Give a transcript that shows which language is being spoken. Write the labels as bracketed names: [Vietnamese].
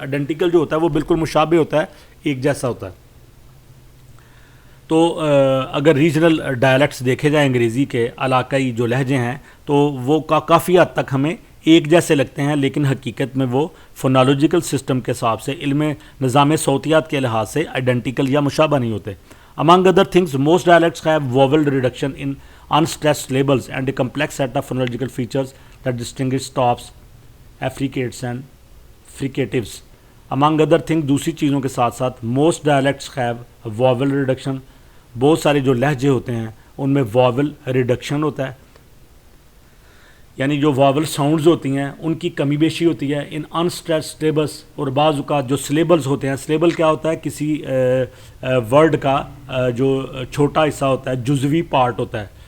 [Urdu] Identical جو ہوتا ہے وہ بالکل مشابہ ہوتا ہے، ایک جیسا ہوتا ہے. تو اگر ریجنل ڈائلیکٹس دیکھے جائیں انگریزی کے، علاقائی جو لہجے ہیں، تو وہ کافی حد تک ہمیں ایک جیسے لگتے ہیں، لیکن حقیقت میں وہ فونالوجیکل سسٹم کے حساب سے، علم نظام صوتیات کے لحاظ سے آئیڈینٹیکل یا مشابہ نہیں ہوتے. [English] Among other things, most dialects have vowel reduction in unstressed labels and a complex set of phonological features that distinguish stops, affricates and fricatives. Among other things, [Urdu] دوسری چیزوں کے ساتھ ساتھ [English] most dialects have vowel reduction. [Urdu] بہت سارے جو لہجے ہوتے ہیں ان میں vowel reduction ہوتا ہے، یعنی جو واول ساؤنڈز ہوتی ہیں ان کی کمی بیشی ہوتی ہے [English] In unstressed labels. [Urdu] اور بعض اوقات جو سلیبلز ہوتے ہیں، سلیبل کیا ہوتا ہے؟ کسی ورڈ کا جو چھوٹا حصہ ہوتا ہے، جزوی پارٹ ہوتا ہے.